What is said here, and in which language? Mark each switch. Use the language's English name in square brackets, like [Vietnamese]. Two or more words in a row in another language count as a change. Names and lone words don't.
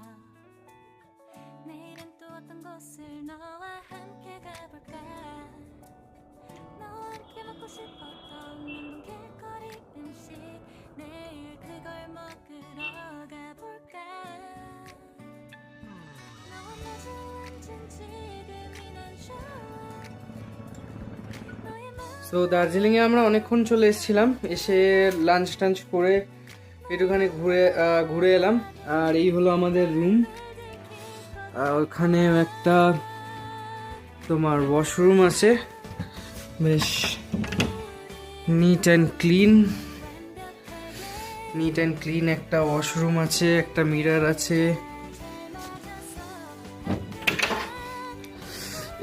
[Korean] 내일은 또 어떤 곳을 너와 함께 가볼까 너와 함께 먹고 싶었던 맹동 길거리 음식 내일 그걸 먹으러 가볼까 너와 마주 앉은 지금이 난 좋아 너의 마음 [Bangla] সো দার্জিলিংয়ে আমরা অনেকক্ষণ চলে এসেছিলাম, এসে লাঞ্চ টাঞ্চ করে একটুখানি ঘুরে এলাম। আর এই হলো আমাদের রুম। ওখানে একটা তোমার ওয়াশরুম আছে, বেশ [English] neat and clean [Bangla] একটা ওয়াশরুম আছে, একটা মিরর আছে।